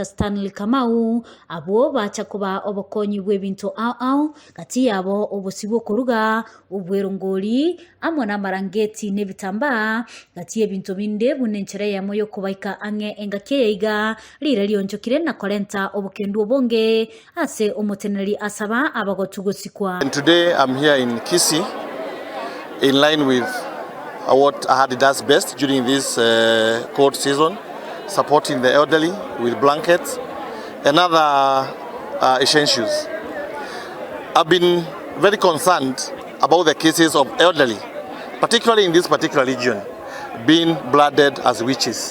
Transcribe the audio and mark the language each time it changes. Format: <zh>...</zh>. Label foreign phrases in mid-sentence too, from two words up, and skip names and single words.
<guz>Stanley Kamau abo bacha kuba obokonyi bwebinto au kati yabo obosibo kuruga ubwerongoli amwe na marangeti nebitamba kati yebinto binde bunenchere ya moyo kubaika ange engakeiga lire lionjokire na korenta obokendu obonge ase omoteneri asaba abagotu gosikwa.</guz> <en>And today I'm here in Kisii, in line with what Ahadi does best during this cold season, supporting the elderly with blankets and other essentials. I've been very concerned about the cases of elderly, particularly in this particular region, being blooded as witches.</en>